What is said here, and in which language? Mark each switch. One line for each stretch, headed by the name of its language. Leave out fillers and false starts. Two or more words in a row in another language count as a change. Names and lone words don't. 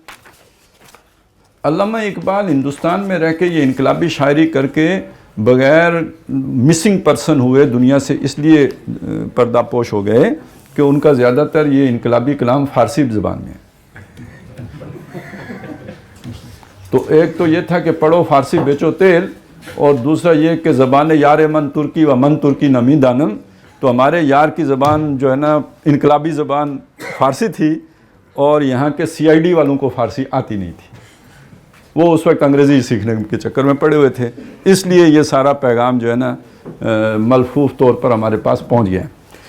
Urdu: علامہ اقبال ہندوستان میں رہ کے یہ انقلابی شاعری کر کے بغیر
English: missing person
Urdu: ہوئے دنیا سے، اس لیے پردہ پوش ہو گئے کہ ان کا زیادہ تر یہ انقلابی کلام فارسی زبان میں ہے. تو ایک تو یہ تھا کہ پڑھو فارسی بیچو تیل، اور دوسرا یہ کہ
Persian: زبان یار من ترکی و من ترکی نمی دانم.
Urdu: تو ہمارے یار کی زبان جو ہے نا انقلابی زبان فارسی تھی، اور یہاں کے CID والوں کو فارسی آتی نہیں تھی. وہ اس وقت انگریزی سیکھنے کے چکر میں پڑے ہوئے تھے. اس لیے یہ سارا پیغام جو ہے نا ملفوف طور پر ہمارے پاس پہنچ گیا ہے۔